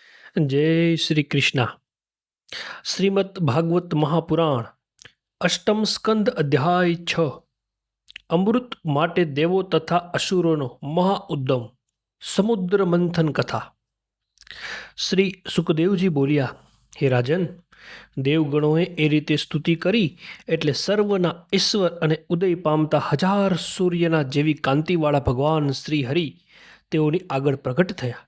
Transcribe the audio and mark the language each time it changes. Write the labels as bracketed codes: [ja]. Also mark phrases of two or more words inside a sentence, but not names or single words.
[gu] જય શ્રી કૃષ્ણા। શ્રીમદ્ ભાગવત મહાપુરાણ અષ્ટમ સ્કંદ અધ્યાય 6। અમૃત માટે દેવો તથા અસુરોનો મહા ઉદ્યમ, સમુદ્ર મંથન કથા। શ્રી સુખદેવજી બોલ્યા, હે રાજન, દેવગણોએ એ રીતે સ્તુતિ કરી એટલે સર્વના ઈશ્વર અને ઉદય પામતા હજાર સૂર્યના જેવી કાંતિવાળા ભગવાન શ્રી હરિ તેઓની આગળ પ્રગટ થયા।